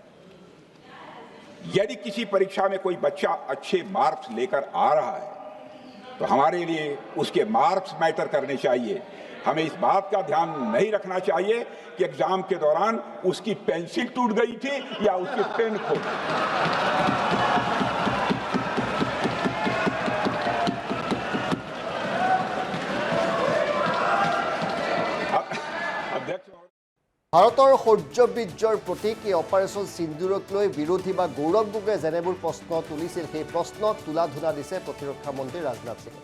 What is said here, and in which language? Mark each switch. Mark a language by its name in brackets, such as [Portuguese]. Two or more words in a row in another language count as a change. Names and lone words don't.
[Hindi] यदि किसी परीक्षा में कोई बच्चा अच्छे मार्क्स लेकर आ रहा है तो हमारे लिए उसके [English] marks matter [Hindi] करने चाहिए। हमें इस बात का ध्यान नहीं रखना चाहिए कि एग्जाम के दौरान उसकी पेंसिल टूट गई थी या उसकी पेन खो गई। [Assamese] ভাৰতৰ শৌৰ্যবীৰ্যৰ প্ৰতীক এই অপাৰেশ্যন সিন্দুৰক লৈ বিৰোধী বা গৌৰৱ গগৈয়ে যেনেবোৰ প্ৰশ্ন তুলিছিল সেই প্ৰশ্নক তুলাধুনা দিছে প্ৰতিৰক্ষা মন্ত্ৰী ৰাজনাথ সিঙে।